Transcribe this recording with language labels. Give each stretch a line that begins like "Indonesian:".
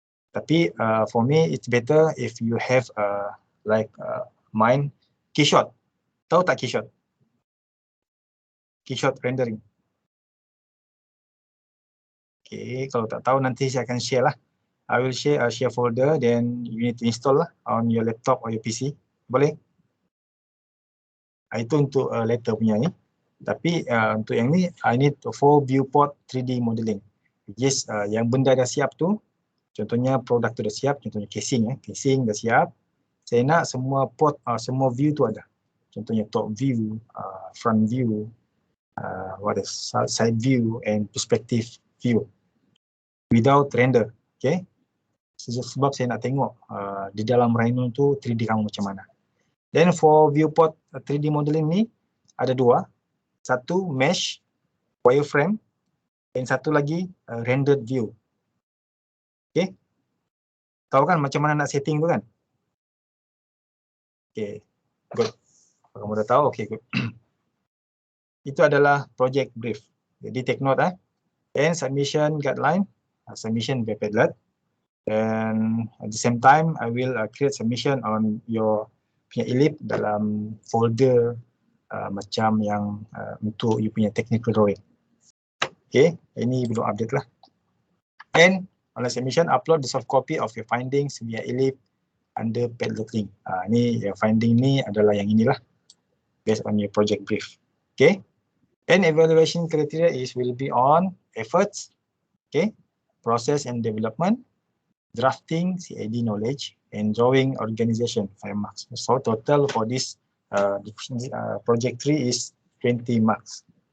English: Tapi for me, it's better if you have like mine, Keyshot.
Malay: Tahu tak Keyshot?
English: Keyshot rendering.
Malay: Okay, kalau tak tahu nanti saya akan share lah.
English: I will share a share folder, then you need to install lah on your laptop or your PC.
Malay: Boleh? Itu untuk later punya ni. Tapi untuk yang ni,
English: I need for viewport 3D modeling.
Malay: Yes, yang benda dah siap tu, contohnya produk tu dah siap, contohnya casing, casing dah siap. Saya nak semua port, semua view tu ada. Contohnya
English: top view, front view, side view and perspective view. Without render, okay?
Malay: Sebab saya nak tengok di dalam Rhino tu 3D kamu macam mana.
English: Then for viewport 3D modeling
Malay: ni ada dua. Satu mesh, wireframe, dan satu lagi rendered view. Okay? Tahu kan macam mana nak setting tu kan? Okay, good. Kamu dah tahu, okay, good. Itu adalah project brief.
English: Jadi take note and submission guideline, submission by Padlet. And at the same time, I will create submission on your punya ELIP
Malay: dalam folder macam yang untuk
English: you punya technical drawing.
Malay: Okay, ini belum update lah.
English: And on the submission, upload the soft copy of your findings via ELIP under Padlet link.
Malay: Ini yang finding ni adalah yang inilah, based on your project brief.
English: Okay, and evaluation criteria will be on efforts, okay, process and development, drafting, CAD knowledge, and drawing organization, 5 marks. So total for this project 3 is 20 marks.